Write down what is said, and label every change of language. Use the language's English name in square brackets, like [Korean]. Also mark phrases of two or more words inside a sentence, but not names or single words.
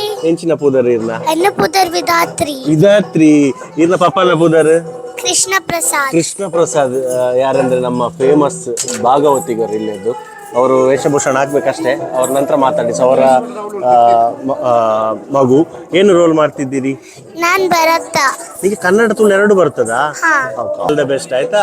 [Tulu] ಎಂಚಿನ ಪೂದರ್ ಇರ್ನ ಎನ್ನ ಪುದರ್ ವಿಧಾತ್ರಿ ವಿಧಾತ್ರಿ ಇರ್ನ ಪಪ್ಪನ ಪೂದರ್ ಕೃಷ್ಣ ಪ್ರಸಾದ್. [Kannada] ಕೃಷ್ಣ ಪ್ರಸಾದ್ ಯಾರಂದ್ರೆ ನಮ್ಮ ಫೇಮಸ್ ಭಾಗವತಿಗರು ಇಲ್ಲಿದ್ದು. ಅವರು ವೇಷಭೂಷಣ ಹಾಕ್ಬೇಕಷ್ಟೇ, ಅವ್ರ ನಂತರ ಮಾತಾಡಿ. ಸೊ ಅವರ ಮಗು ಏನು ರೋಲ್ ಮಾಡ್ತಿದ್ದೀರಿ? ನಾನ್ ಭರತ. ಈಗ ಕನ್ನಡ ತುಳು ಎರಡು ಬರ್ತದಾ? [English] all the best [Kannada] ಆಯ್ತಾ.